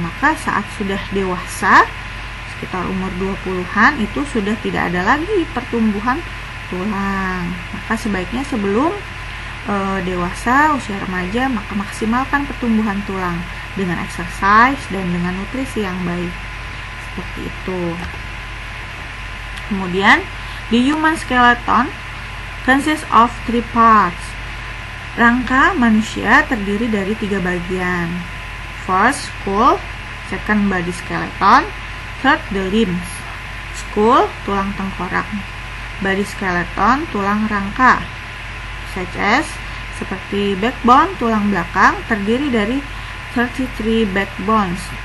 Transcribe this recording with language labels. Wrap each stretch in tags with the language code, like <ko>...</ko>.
<id>Maka saat sudah dewasa, sekitar umur 20-an, itu sudah tidak ada lagi pertumbuhan tulang. Maka sebaiknya sebelum dewasa, usia remaja, maka maksimalkan pertumbuhan tulang dengan exercise dan dengan nutrisi yang baik. Seperti itu.</id> <en>Kemudian, the human skeleton consists of 3 parts.</en> <id>Rangka manusia terdiri dari 3 bagian.</id> <en>First, skull. Second, body skeleton. Third, the limbs.</en> <id>Skull, tulang tengkorak.</id> <en>Body skeleton,</en> <id>tulang rangka.</id> <en>Such as,</en> <id>seperti backbone, tulang belakang, terdiri dari 33 backbones.</id>